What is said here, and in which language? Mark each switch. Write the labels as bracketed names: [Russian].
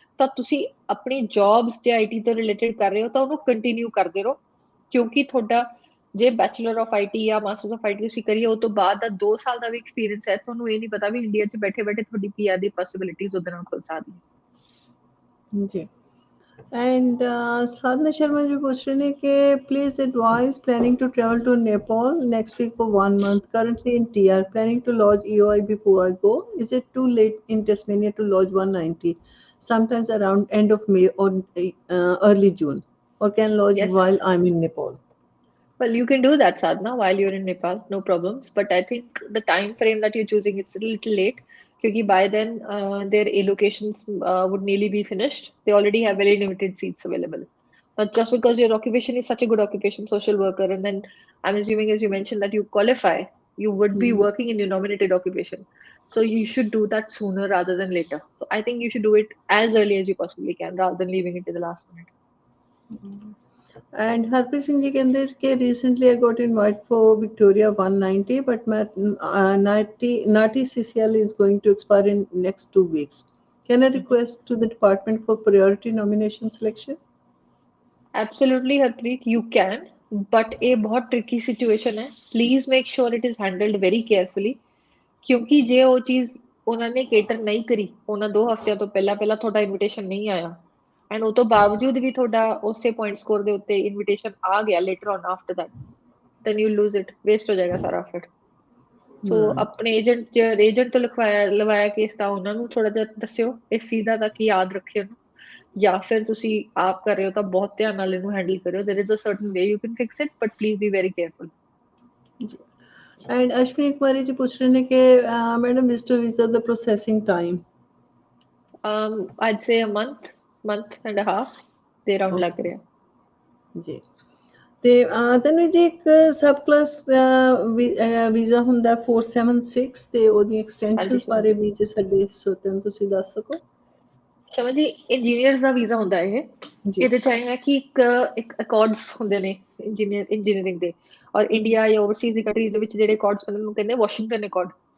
[Punjabi] ਤਾਂ ਤੁਸੀਂ ਆਪਣੀ ਜੌਬਸ ਜੇ IT ਤੋਂ ਰਿਲੇਟਡ ਕਰ ਰਹੇ ਹੋ ਤਾਂ ਉਹਨੂੰ ਕੰਟੀਨਿਊ ਕਰਦੇ ਰਹੋ, ਕਿਉਂਕਿ ਤੁਹਾਡਾ ਜੇ ਬੈਚਲਰ ਆਫ IT ਜਾਂ ਮਾਸਟਰ ਆਫ IT ਤੁਸੀਂ ਕਰੀਏ, ਉਹ ਤੋਂ ਬਾਅਦ ਦਾ 2 ਸਾਲ ਦਾ ਵੀ ਐਕਸਪੀਰੀਅੰਸ ਹੈ, ਤੁਹਾਨੂੰ ਇਹ ਨਹੀਂ ਪਤਾ ਵੀ ਇੰਡੀਆ 'ਚ ਬੈਠੇ ਬੈਠੇ ਤੁਹਾਡੀ PR ਦੀ ਪੋਸਿਬਿਲਿਟੀਜ਼ ਉਹਦੇ ਨਾਲ ਖੁੱਲ ਸਕਦੀ ਜੀ। [English] and Sadhna Sharma ji [Punjabi] ਪੁੱਛ ਰਹੇ ਨੇ ਕਿ [English] Please advise planning to travel to Nepal next week for 1 month, currently in TR, planning to lodge EOI before I go. Is it too late in Tasmania to lodge 190 sometimes around end of May or early June, or can lodge Yes. while I'm in Nepal? Well, you can do that, Sadhna, while you're in Nepal, no problems. But I think the time frame that you're choosing, it's a little late. Because by then, their allocations would nearly be finished. They already have very limited seats available. But just because your occupation is such a good occupation, social worker, and then I'm assuming, as you mentioned, that you qualify, you would be working in your nominated occupation. So you should do that sooner rather than later. So I think you should do it as early as you possibly can, rather than leaving it to the last minute. And Harpreet Singh ji [Punjabi] ਕਹਿੰਦੇ ਕਿ [English] recently I got invite for Victoria 190, but my NATI CCL is going to expire in next 2 weeks. Can I request to the department for priority nomination selection? Absolutely, Harpreet, you can, but a बहुत tricky situation है. Please make sure it is handled very carefully. [Punjabi] ਕਿਉਂਕਿ ਜੇ ਉਹ ਚੀਜ਼ ਉਹਨਾਂ ਨੇ cater ਨਹੀਂ ਕਰੀ, ਉਹਨਾਂ 2 ਹਫ਼ਤਿਆਂ ਤੋਂ ਪਹਿਲਾਂ ਤੁਹਾਡਾ ਇਨਵੀਟੇਸ਼ਨ ਨਹੀਂ ਆਇਆ, ਐਂਡ ਉਹ ਤੋਂ ਬਾਵਜੂਦ ਵੀ ਤੁਹਾਡਾ ਉਸੇ ਪੁਆਇੰਟ ਸਕੋਰ ਦੇ ਉੱਤੇ ਇਨਵੀਟੇਸ਼ਨ ਆ ਗਿਆ later on after that, [English] then you lose it, [Punjabi] waste ਹੋ ਜਾਏਗਾ ਸਾਰਾ ਫਿਰ। ਸੋ ਆਪਣੇ ਏਜੰਟ ਤੋਂ ਲਵਾਇਆ ਕੇਸ ਤਾਂ ਉਹਨਾਂ ਨੂੰ ਥੋੜਾ ਜਿਹਾ ਦੱਸਿਓ ਇਸ ਚੀਜ਼ ਦਾ, ਤਾਂ ਕਿ ਯਾਦ ਰੱਖੇ ਉਹਨੂੰ, ਜਾਂ ਫਿਰ ਤੁਸੀਂ ਆਪ ਕਰ ਰਹੇ ਹੋ ਤਾਂ ਬਹੁਤ ਧਿਆਨ ਨਾਲ ਇਹਨੂੰ ਹੈਂਡਲ ਕਰਿਓ। [English] There is a certain way you can fix it, but please be very careful. [Hindi] And Ashwini Kumari ji पूछ रहे हैं कि madam visitor visa the processing time [English] I'd say a month and a half [Punjabi] ਦੇ ਰਾਉਂਡ ਲੱਗ ਰਿਹਾ ਜੀ। ਤੇ ਤਨਵੀ ਜੀ ਇੱਕ ਸਬ ਕਲਾਸ ਵੀਜ਼ਾ ਹੁੰਦਾ 476 ਤੇ ਉਹਦੀ ਐਕਸਟੈਂਸ਼ਨਸ ਬਾਰੇ ਵੀ ਜੇ ਸਾਡੇ ਸੋਤਿਆਂ ਨੂੰ ਤੁਸੀਂ ਦੱਸ ਸਕੋ। ਸ਼ਮਾ ਜੀ, ਇੰਜੀਨੀਅਰਸ ਦਾ ਵੀਜ਼ਾ ਹੁੰਦਾ ਇਹ, ਇਹਦੇ ਚ ਆਏ ਹੈ ਕਿ ਇੱਕ ਅਕੋਰਡਸ ਹੁੰਦੇ ਨੇ ਇੰਜੀਨੀਅਰਿੰਗ ਦੇ, ਔਰ ਇੰਡੀਆ ਜਾਂ ਓਵਰਸੀਜ਼ ਦੀ ਕੰਟਰੀ ਦੇ ਵਿੱਚ ਜਿਹੜੇ ਅਕੋਰਡਸ ਬਣਨ ਨੂੰ ਕਹਿੰਦੇ ਵਾਸ਼ਿੰਗਟਨ ਅਕੋਰਡ।